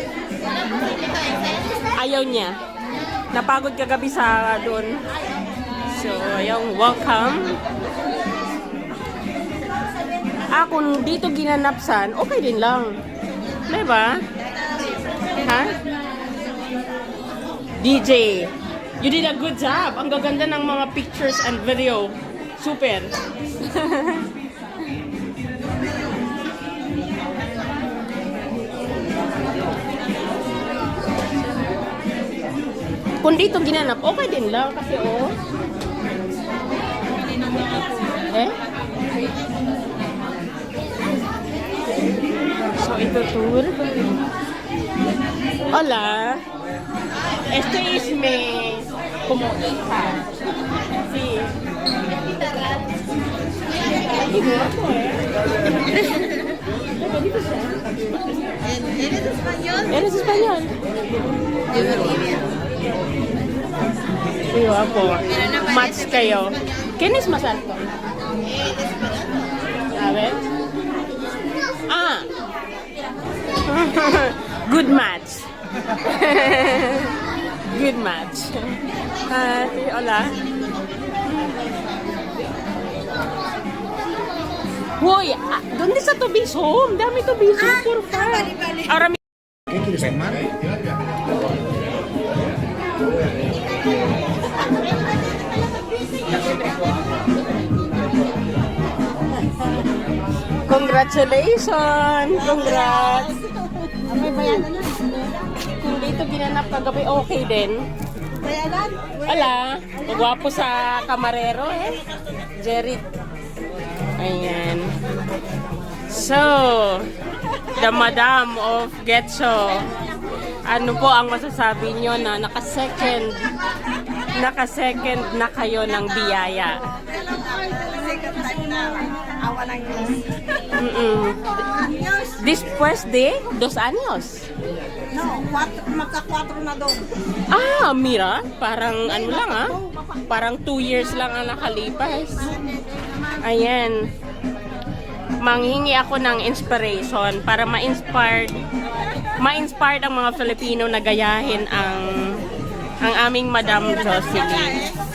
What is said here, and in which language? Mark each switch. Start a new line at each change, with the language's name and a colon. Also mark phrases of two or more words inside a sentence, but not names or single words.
Filipino: Ayaw niya. Napagod kagabi sa doon. So ayun, welcome. Kung dito ginanapsan, okay din lang. Diba? Ha? DJ,
English: you did a good job.
Filipino: Ang gaganda ng mga
English: pictures and video.
Filipino: Super. Kung dito ginanap, okay din lang. Kasi So, ito tour.
Spanish: Hola. Este es mi como hija. Sí. Ay, guapo, ¿Eres español? ¿Eres español? De Bolivia. Muy guapo.
Filipino: Match kayo.
Spanish: ¿Quién es más alto? A ver.
English: Good match. Good match.
Spanish: Hola. Hoy, ¿dónde está tu biso? Dame tu biso, por favor. Ahora ¿Qué quieres tomar?
English: Congratulations! Congrats!
Filipino: Kung dito ginanap kagabi, okay din. Wala. Magwapo sa kamarero eh. Jerry. Ayan.
English: So, the Madam of Getcho.
Filipino: Ano po ang masasabi nyo na nakasecond na kayo ng biyaya?
Spanish: Después de 2 años. No,
Filipino: magka-4 na doon. Mira, parang ano lang parang 2 years lang ang nakalipas. Ayan. Manghingi ako ng inspiration para ma-inspired ang mga Filipino na gayahin ang aming Madam Jocelyn.